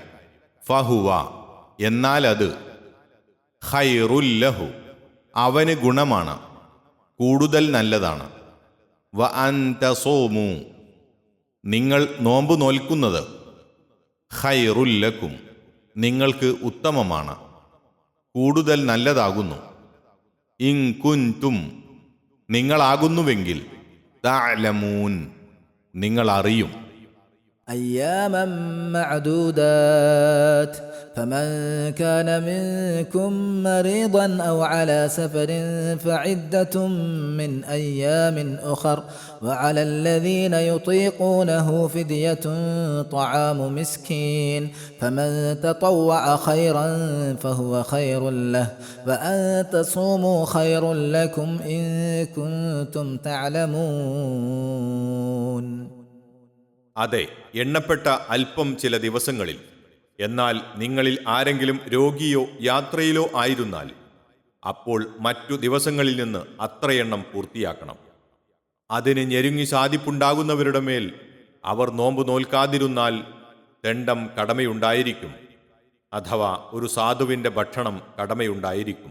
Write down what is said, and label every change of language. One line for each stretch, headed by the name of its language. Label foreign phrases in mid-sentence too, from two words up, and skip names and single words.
Malayalam: ഫഹുവ എന്നാൽ അത്, ഖൈറുല്ലഹു അവന് ഗുണമാണ്, കൂടുതൽ നല്ലതാണ്,
Arabic: وأن تصوموا
Malayalam: നിങ്ങൾ നോമ്പ് നോൽക്കുന്നത്, ഖൈറുല്ലക്കും നിങ്ങൾക്ക് ഉത്തമമാണ്, കൂടുതൽ നല്ലതാകുന്നു,
Arabic: إن كنتم
Malayalam: നിങ്ങളാകുന്നുവെങ്കിൽ, തഅലമൂൻ നിങ്ങൾ അറിയും.
Arabic: أياما معدودات فمن كان منكم مريضا أو على سفر فعدة من أيام أخر وعلى الذين يطيقونه فدية طعام مسكين فمن تطوع خيرا فهو خير له وأن تصوموا خير لكم إن كنتم تعلمون.
Malayalam: അതെ, എണ്ണപ്പെട്ട അല്പം ചില ദിവസങ്ങളിൽ, എന്നാൽ നിങ്ങളിൽ ആരെങ്കിലും രോഗിയോ യാത്രയിലോ ആയിരുന്നാൽ, അപ്പോൾ മറ്റു ദിവസങ്ങളിൽ നിന്ന് അത്രയെണ്ണം പൂർത്തിയാക്കണം. അതിന് ഞെരുങ്ങി സാധിപ്പുണ്ടാകുന്നവരുടെ മേൽ അവർ നോമ്പ് നോൽക്കാതിരുന്നാൽ ദണ്ഡം കടമയുണ്ടായിരിക്കും, അഥവാ ഒരു സാധുവിൻ്റെ ഭക്ഷണം കടമയുണ്ടായിരിക്കും.